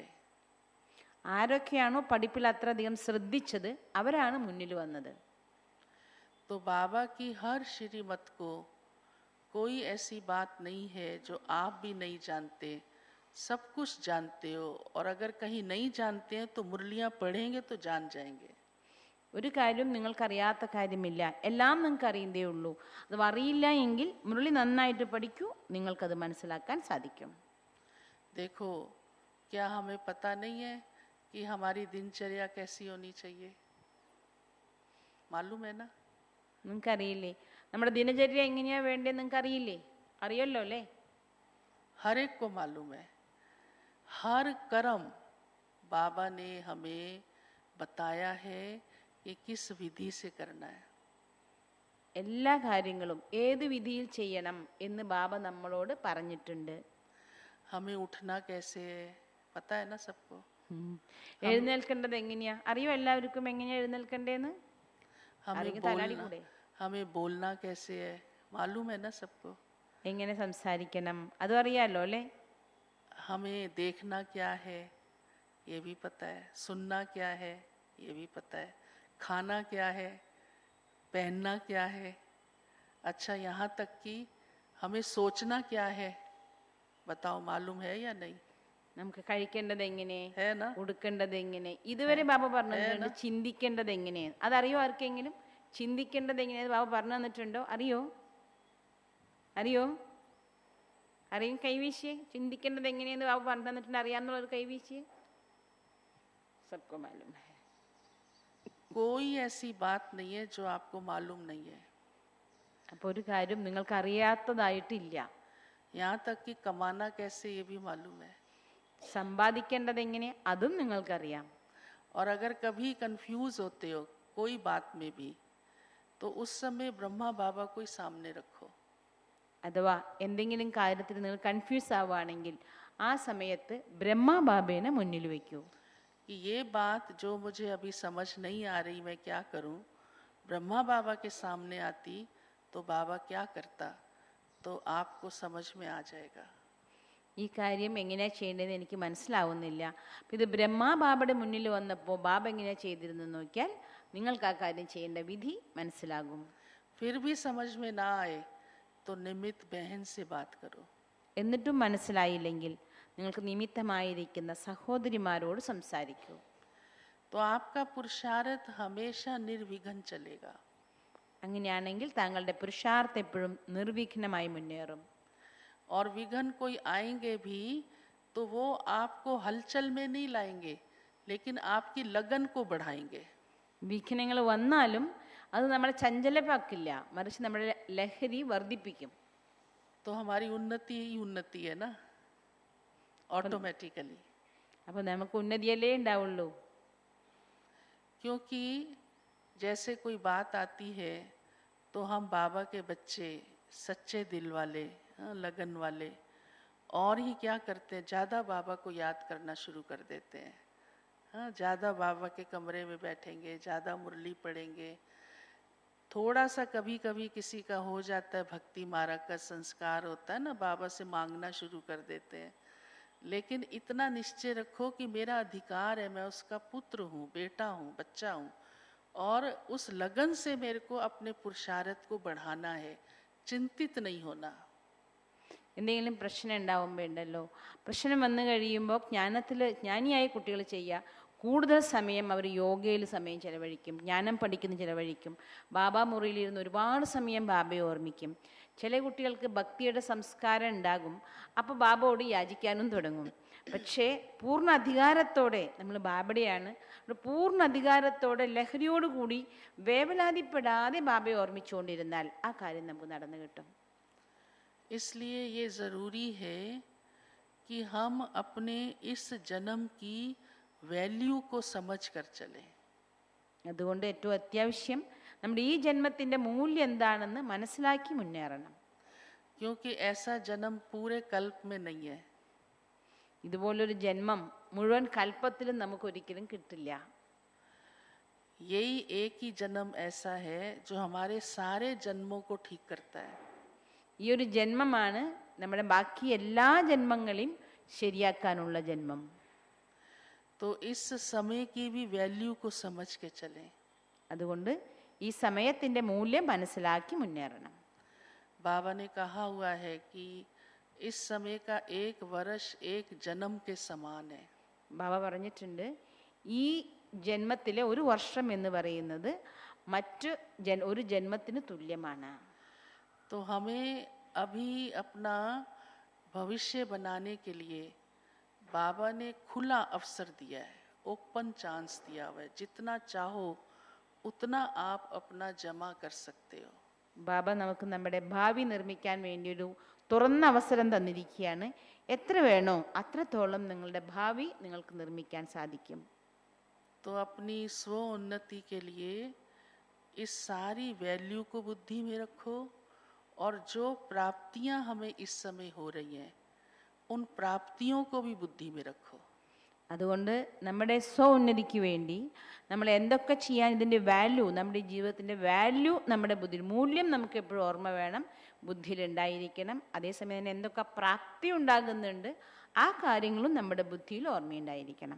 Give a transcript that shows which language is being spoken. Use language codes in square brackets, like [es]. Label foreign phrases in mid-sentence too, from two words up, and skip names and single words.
[ml] ആരൊക്കെയാണോ പഠിപ്പിൽ അത്രയധികം ശ്രദ്ധിച്ചത് അവരാണ് മുന്നിൽ വന്നത്. [hi] तो बाबा की हर श्रीमत को कोई ऐसी बात नहीं है जो आप भी नहीं जानते, सब कुछ जानते हो, और अगर कहीं नहीं जानते हैं तो मुरलियाँ पढ़ेंगे तो जान जाएंगे. [ml] ഒരു കാര്യവും നിങ്ങൾക്കറിയാത്ത കാര്യമില്ല, എല്ലാം നിങ്ങൾക്ക് അറിയുന്നതേ ഉള്ളൂ. അത് അറിയില്ല എങ്കിൽ മുരളി നന്നായിട്ട് പഠിക്കൂ, നിങ്ങൾക്കത് മനസ്സിലാക്കാൻ സാധിക്കും. [hi] देखो, क्या हमें पता नहीं है कि हमारी दिनचर्या कैसी होनी चाहिए? मालूम है ना? [ml] നിങ്ങൾക്കറിയില്ലേ നമ്മുടെ ദിനചര്യ എങ്ങനെയാ വേണ്ടതെന്ന് നിങ്ങൾക്ക് അറിയില്ലേ? അറിയല്ലോ അല്ലേ? [hi] हर एक को मालूम है. हर कर्म बाबा ने हमें बताया है कि किस विधि से करना है. [ml] എല്ലാ കാര്യങ്ങളും ഏത് വിധിയിൽ ചെയ്യണം എന്ന് ബാബ നമ്മളോട് പറഞ്ഞിട്ടുണ്ട്. [hi] हमें उठना कैसे है पता है ना सबको. [ml] എഴുന്നേൽക്കേണ്ടത് എങ്ങനെയാ അറിയോ എല്ലാവർക്കും? എങ്ങനെയാ എഴുന്നേൽക്കേണ്ടതെന്ന് [hi] हमें [ml] ആരെങ്കിലും [hi] बोलना [ml] തലാടി കൂടെ? [hi] हमें बोलना कैसे है मालूम है ना सबको. [ml] എങ്ങനെ സംസാരിക്കണം അതും അറിയാലോ അല്ലേ? [hi] हमें देखना क्या है ये भी पता है, सुनना क्या है ये भी पता है, खाना क्या है, पहनना क्या है. अच्छा, यहाँ तक कि हमें सोचना क्या है बताओ, मालूम है या नहीं? [ml] നമുക്ക് കഴിക്കേണ്ടത് എങ്ങനെ, [hi] है ना? [ml] ഉടുക്കേണ്ടത് എങ്ങനെ, ഇതുവരെ ബാബ പറഞ്ഞു തന്നിട്ടുണ്ട്. ചിന്തിക്കേണ്ടത് എങ്ങനെയാണ് അതറിയോ ആർക്കെങ്കിലും? ചിന്തിക്കേണ്ടത് എങ്ങനെയാണ് ബാബ പറഞ്ഞു തന്നിട്ടുണ്ടോ? അറിയോ? അറിയോ? അറിയും? കൈവീശിയെ. ചിന്തിക്കേണ്ടത് എങ്ങനെയെന്ന് ബാബ പറഞ്ഞു തന്നിട്ടുണ്ട് അറിയാമെന്നുള്ളൊരു കൈവീശിയെ. [hi] सबको मालूम है. कोई ऐसी बात नहीं है जो आपको मालूम नहीं है. [ml] അപ്പോൾ ഒരു കാര്യം നിങ്ങൾക്ക് അറിയാത്തതായിട്ടില്ല. [hi] यहाँ तक कि कमाना कैसे ये भी मालूम है. [ml] സമ്പാദിക്കേണ്ടത് എങ്ങനെ അതും നിങ്ങൾക്കറിയാം. [hi] और अगर कभी कंफ्यूज होते हो कोई बात में भी तो उस समय ब्रह्मा बाबा को ही सामने रखो. [ml] അഥവാ എന്തെങ്കിലും കാര്യത്തിൽ നിങ്ങൾ കൺഫ്യൂസ് ആവുകയാണെങ്കിൽ ആ സമയത്ത് ബ്രഹ്മ ബാബേനെ മുന്നിൽ വയ്ക്കൂ. [hi] कि ये बात जो मुझे अभी समझ नहीं आ रही, मैं क्या करूं? ब्रह्मा बाबा के सामने आती तो बाबा क्या करता, तो आपको समझ में आ जाएगा. [ml] ഈ കാര്യം എങ്ങനെയാ ചെയ്യേണ്ടതെന്ന് എനിക്ക് മനസ്സിലാവുന്നില്ല. അപ്പം ഇത് ബ്രഹ്മാ ബാബയുടെ മുന്നിൽ വന്നപ്പോൾ ബാബ എങ്ങനെയാ ചെയ്തിരുന്നെന്ന് നോക്കിയാൽ നിങ്ങൾക്ക് ആ കാര്യം ചെയ്യേണ്ട വിധി മനസ്സിലാകും. [hi] फिर भी समझ में ना आए तो निमित्त बहन से बात करो. [ml] എന്നിട്ടും മനസ്സിലായില്ലെങ്കിൽ നിങ്ങൾക്ക് നിമിത്തമായിരിക്കുന്ന സഹോദരിമാരോട് സംസാരിക്കൂ. [hi] तो आपका पुरुषार्थ हमेशा निर्विघ्न चलेगा. [ml] അങ്ങനെയാണെങ്കിൽ താങ്കളുടെ പുരുഷാർത്ഥം എപ്പോഴും നിർവിഘ്നമായി മുന്നേറും. [hi] और विघ्न कोई आएंगे भी तो वो आपको हलचल में नहीं लाएंगे, लेकिन आपकी लगन को बढ़ाएंगे. [ml] വിഘ്നങ്ങൾ വന്നാലും അത് നമ്മളെ ചഞ്ചലമാക്കില്ല, മറിച്ച് നമ്മുടെ ലഹരി വർദ്ധിപ്പിക്കും. [hi] तो हमारी उन्नति ही उन्नति है ना, ऑटोमेटिकली. [ml] അപ്പോൾ നമുക്ക് ഉന്നതിയല്ലേ ഉണ്ടാവുള്ളൂ. [hi] क्योंकि जैसे कोई बात आती है तो हम बाबा के बच्चे सच्चे दिल वाले, लगन वाले, और ही क्या करते हैं, ज़्यादा बाबा को याद करना शुरू कर देते हैं. हाँ, ज़्यादा बाबा के कमरे में बैठेंगे, ज़्यादा मुरली पढ़ेंगे. थोड़ा सा कभी कभी किसी का हो जाता है, भक्ति मार्ग का संस्कार होता है ना, बाबा से मांगना शुरू कर देते हैं. लेकिन इतना निश्चय रखो कि मेरा अधिकार है, मैं उसका पुत्र हूँ, बेटा हूँ, बच्चा हूँ, और उस लगन से मेरे को अपने पुरुषार्थ को बढ़ाना है, चिंतित नहीं होना. [ml] എന്തെങ്കിലും പ്രശ്നം ഉണ്ടാവുമ്പോൾ ഉണ്ടല്ലോ, പ്രശ്നം വന്നു കഴിയുമ്പോൾ ജ്ഞാനിയായ കുട്ടികൾ ചെയ്യുക, കൂടുതൽ സമയം അവർ യോഗയിൽ സമയം ചിലവഴിക്കും, ജ്ഞാനം പഠിക്കുന്ന ചിലവഴിക്കും, ബാബാ മുറിയിലിരുന്ന് ഒരുപാട് സമയം ബാബയെ ഓർമ്മിക്കും. ചില കുട്ടികൾക്ക് ഭക്തിയുടെ സംസ്കാരം ഉണ്ടാകും, അപ്പോൾ ബാബയോട് യാചിക്കാനും തുടങ്ങും. പക്ഷേ പൂർണ്ണ അധികാരത്തോടെ നമ്മൾ ബാബയുടെയാണ്, പൂർണ്ണ അധികാരത്തോടെ ലഹരിയോടുകൂടി വേവലാതിപ്പെടാതെ ബാബയെ ഓർമ്മിച്ചുകൊണ്ടിരുന്നാൽ ആ കാര്യം നമുക്ക് നടന്നു കിട്ടും. [hi] इसलिए ये ज़रूरी है कि हम अपने इस जन्म की वैल्यू को समझ कर चलें. [ml] അതുകൊണ്ട് ഏറ്റവും അത്യാവശ്യം നമ്മുടെ ഈ ജന്മത്തിൻ്റെ മൂല്യം എന്താണെന്ന് മനസ്സിലാക്കി മുന്നേറണം. [hi] क्योंकि ऐसा जन्म पूरे कल्प में नहीं है. [ml] ഇതുപോലൊരു ജന്മം മുഴുവൻ കൽപ്പത്തിലും നമുക്കൊരിക്കലും കിട്ടില്ല. [hi] यही एक ही जन्म ऐसा है जो हमारे सारे जन्मों को ठीक करता है. [ml] ഈ ഒരു ജന്മമാണ് നമ്മുടെ ബാക്കി എല്ലാ ജന്മങ്ങളെയും ശരിയാക്കാനുള്ള ജന്മം. [hi] तो इस समय की भी वैल्यू को समझ के चलें. [ml] അതുകൊണ്ട് ഈ സമയത്തിൻ്റെ മൂല്യം മനസ്സിലാക്കി മുന്നേറണം. [hi] बाबा ने कहा हुआ है कि इस समय का एक वर्ष एक जन्म के समान है. [ml] ബാബ പറഞ്ഞിട്ടുണ്ട് ഈ ജന്മത്തിലെ ഒരു വർഷം എന്ന് പറയുന്നത് മറ്റ് ഒരു ജന്മത്തിന് തുല്യമാണ്. [hi] तो हमें अभी अपना भविष्य बनाने के लिए बाबा ने खुला अवसर दिया है, [en] open chance [hi] दिया हुआ है. जितना चाहो उतना आप अपना जमा कर सकते हो. [ml] ബാബ നമുക്ക് നമ്മുടെ ഭാവി നിർമ്മിക്കാൻ വേണ്ടിയൊരു തുറന്ന അവസരം തന്നിരിക്കുകയാണ്. എത്ര വേണോ അത്രത്തോളം നിങ്ങളുടെ ഭാവി നിങ്ങൾക്ക് നിർമ്മിക്കാൻ സാധിക്കും. [hi] तो अपनी स्व उन्नति के लिए इस सारी वैल्यू को बुद्धि में रखो और जो प्राप्तियां हमें इस समय हो रही हैं उन प्राप्तियों को भी बुद्धि में रखो. [ml] അതുകൊണ്ട് നമ്മുടെ സ്വ ഉന്നതിക്ക് വേണ്ടി നമ്മൾ എന്തൊക്കെ ചെയ്യാൻ ഇതിൻ്റെ വാല്യൂ, നമ്മുടെ ജീവിതത്തിൻ്റെ വാല്യൂ, നമ്മുടെ ബുദ്ധി മൂല്യം നമുക്ക് എപ്പോഴും ഓർമ്മ വേണം, ബുദ്ധിയിലുണ്ടായിരിക്കണം. അതേസമയം തന്നെ എന്തൊക്കെ പ്രാപ്തി ഉണ്ടാകുന്നുണ്ട് ആ കാര്യങ്ങളും നമ്മുടെ ബുദ്ധിയിൽ ഓർമ്മയുണ്ടായിരിക്കണം.